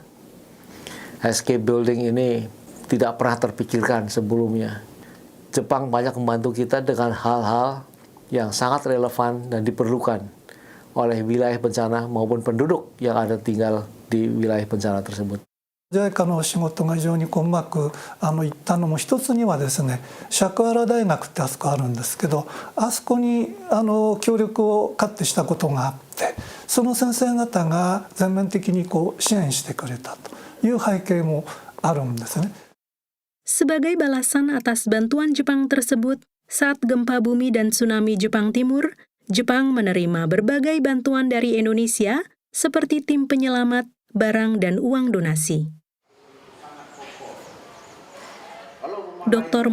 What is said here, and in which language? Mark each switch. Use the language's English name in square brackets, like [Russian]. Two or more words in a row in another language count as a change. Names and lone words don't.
[Indonesian] SK Building ini tidak pernah terpikirkan sebelumnya. Jepang banyak membantu kita dengan hal-hal yang sangat relevan dan diperlukan oleh wilayah bencana maupun penduduk yang ada tinggal di wilayah bencana tersebut. [Japanese] JICA の仕事が非常にうまくいったのも一つにはですね、釈原大学ってあそこあるんですけど、あそこに協力をかってしたことがあって、その先生方が全面的に支援してくれたという背景もあるんですね。 [Indonesian] Sebagai balasan atas bantuan Jepang tersebut, saat gempa bumi dan tsunami Jepang Timur, Jepang menerima berbagai bantuan dari Indonesia seperti tim penyelamat, barang, dan uang donasi. Dr.